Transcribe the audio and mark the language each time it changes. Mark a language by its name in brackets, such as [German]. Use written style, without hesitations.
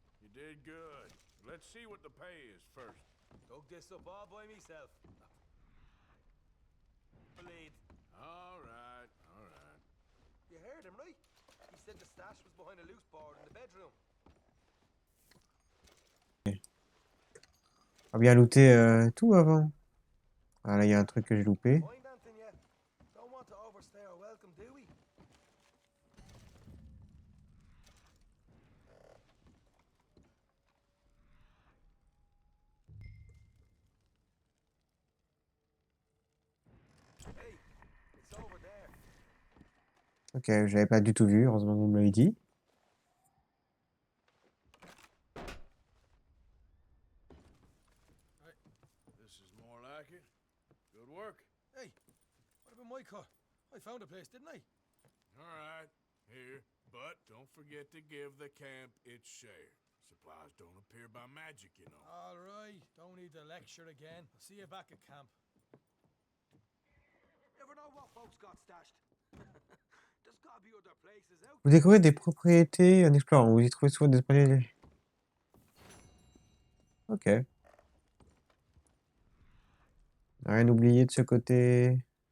[English] You did good. Let's see what the pay is first. Dug this up all by myself. Lead. All right. You heard him, right? He said the stash was behind a loose board in the bedroom. [French] On va bien looter tout avant. Ah là, il y a un truc que j'ai loupé. [English] Mind anything yet? Don't want to overstay our welcome, do we? Hey, it's over there. [French] Ok, j'avais pas du tout vu, heureusement que vous me l'avez dit. [English] This is more like it. Good work. Hey, what about my car? I found a place, didn't I? All right, here. But don't forget to give the camp its share. Supplies don't appear by magic, you know. All right, don't need the lecture again. I'll see you back at camp. Never know what folks got stashed. There's gotta be other places out. [French] Vous découvrez des propriétés en explorant. Vous y trouvez souvent des propriétés. Ok. Rien oublié de ce côté.